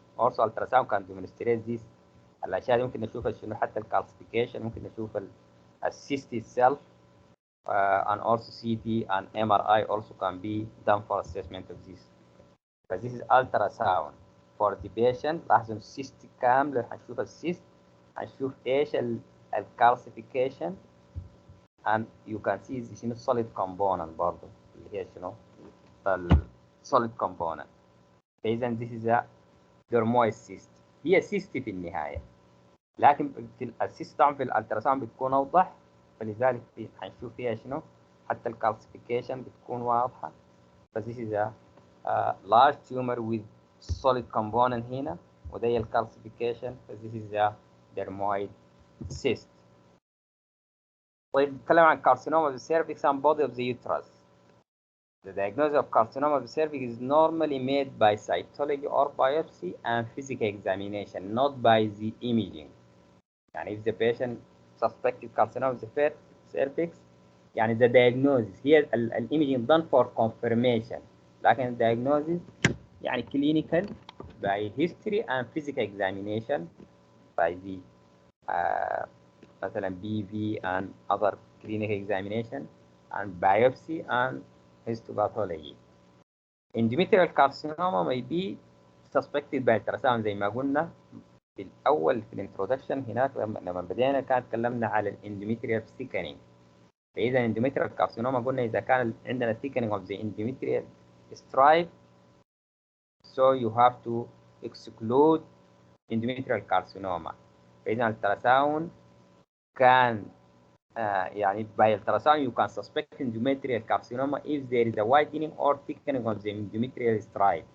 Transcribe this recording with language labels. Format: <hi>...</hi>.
<en>Also ultrasound can demonstrate this.</en> <ar>الأشياء دي ممكن نشوفها شنو حتى الكالسيفيكيشن ممكن نشوف السيست</ar> <en>itself and also CT and MRI also can be done for assessment of this. But this is ultrasound for the patient.</en> <ar>لاحظوا السيست كامل هنشوف السيست هنشوف ايش الكالسيفيكيشن</ar> <en>and you can see</en> <ar>شنو solid component برضه اللي هي شنو solid component.</ar> <en>فإذا this is a dermoid cyst.</en> <ar>هي cyst في النهاية لكن في السيست طبعا في الالتراساوند بتكون أوضح فلذلك هنشوف فيها شنو حتى الكالسيفيكيشن بتكون واضحة.</ar> <en>بس this is a large tumor with solid component</en> <ar>هنا وده الكالسيفيكيشن.</ar> <en>this is a dermoid cyst.</en> <ar>طيب نتكلم عن</ar> <en>carcinoma of the cervix and body of the uterus. The diagnosis of carcinoma of the cervix is normally made by cytology or biopsy and physical examination, not by the imaging. يعني if the patient suspected carcinoma of the cervix يعني the diagnosis here imaging done for confirmation لكن diagnosis يعني clinical by history and physical examination by the مثلا BV and other clinical examination and biopsy and histopathology. Endometrial carcinoma may be suspected by ultrasound</en> <ar>زي ما قلنا في الأول في الانترودكشن هناك لما بدينا كان تكلمنا على الاندوميتريال thickening.</ar> <en>فإذا endometrial carcinoma</en> <ar>قلنا إذا كان عندنا</ar> <en>thickening of the endometrial stripe, so you have to exclude endometrial carcinoma.</en> <ar>فإذا التراساوند كان يعني</ar> <en>by ultrasound you can suspect endometrial carcinoma if there is a widening or thickening of the endometrial stripe.</en>